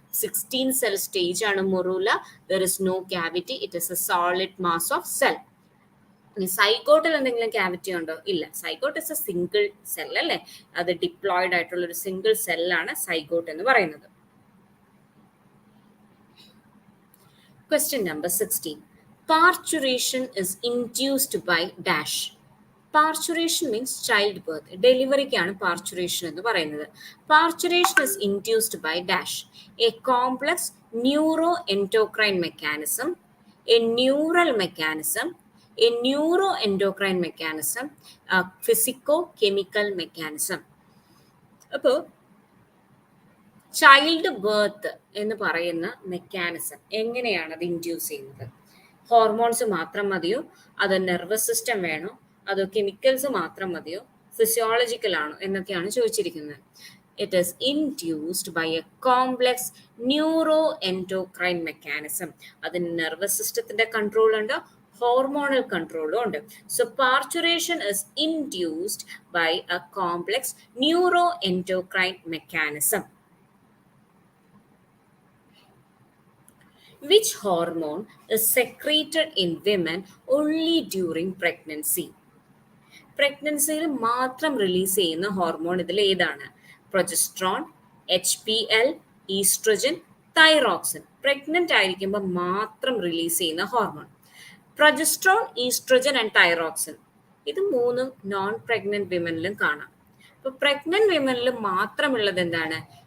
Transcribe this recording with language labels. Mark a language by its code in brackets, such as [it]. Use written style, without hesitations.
[ml] 16 cell stage ആണ് മൊറൂല. [en] There is no cavity. It is a solid mass of cell. [ml] സൈഗോട്ടിൽ എന്തെങ്കിലും cavity ഉണ്ടോ? ഇല്ല. [en] Zygote is a single cell അല്ലേ? [ml] അത് diploid ആയിട്ടുള്ള ഒരു സിംഗിൾ സെല്ലാണ് സൈഗോട്ട് എന്ന് പറയുന്നത്. [en] Question number 16. Parturition is induced by dash. Parturition means childbirth. [ml] ഡെലിവറിക്കാണ് parturition എന്ന് പറയുന്നത്. [en] Parturition is induced by dash. A complex neuroendocrine mechanism, a neural mechanism, a neuroendocrine mechanism, a physico-chemical mechanism. [ml] അപ്പോൾ child birth എന്ന് പറയുന്ന mechanism എങ്ങനെയാണ് അത് induce ചെയ്യുന്നത്? Hormones മാത്രം മതിയോ, അതോ നെർവസ് സിസ്റ്റം വേണോ, അതോ കെമിക്കൽസ് മാത്രം മതിയോ, ഫിസിയോളജിക്കൽ ആണോ എന്നൊക്കെയാണ് ചോദിച്ചിരിക്കുന്നത്. [en] It is induced by a complex neuro endocrine mechanism. [ml] അതിന് നെർവസ് സിസ്റ്റത്തിന്റെ കൺട്രോൾ ഉണ്ട്, hormonal control ഉണ്ട്. [en] So parturition is induced by a complex neuroendocrine mechanism. Which hormone is secreted in women only during pregnancy? [ml] പ്രഗ്നൻസിയിൽ മാത്രം release ചെയ്യുന്ന hormone ഇതിൽ ഏതാണ്? [en] Progesterone, HPL, oestrogen, thyroxine. [ml] Pregnant ആയിരിക്കുമ്പോൾ മാത്രം റിലീസ് ചെയ്യുന്ന hormone progesterone, oestrogen and thyroxine. ഇത് മൂന്നും non pregnant വിമനിലും കാണാം. അപ്പൊ പ്രഗ്നന്റ് വിമനിൽ മാത്രമുള്ളത് എന്താണ്?